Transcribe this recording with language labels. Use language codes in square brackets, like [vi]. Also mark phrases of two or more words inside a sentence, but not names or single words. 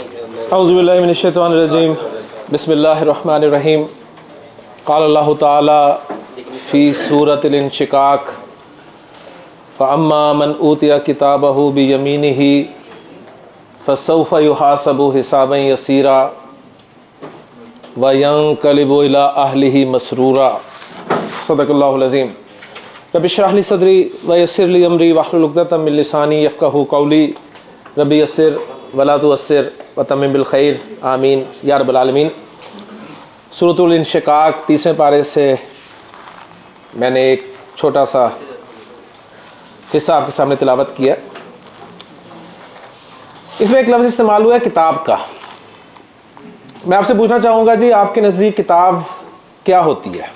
[ar] أعوذ بالله من الشيطان الرجيم بسم الله الرحمن الرحيم قال الله تعالى في سورة الانشقاق فأما من أوتي كتابه بيمينه فسوف يحاسب حسابا يسيرا وينقلب إلى أهله مسرورا. صدق الله العظيم. رب اشرح لي صدري ويسر لي أمري واحلل عقدة من لساني يفقهوا قولي رب يسر ولا تعسر وتمم بالخير آمين يا رب العالمين. [ur] سورۃ الانشقاق 30ویں پارے سے میں نے ایک چھوٹا سا حصہ آپ کے سامنے تلاوت کیا. اس میں ایک لفظ استعمال ہوا ہے کتاب کا. میں آپ سے پوچھنا چاہوں گا جی، آپ کے نزدیک کتاب کیا ہوتی ہے?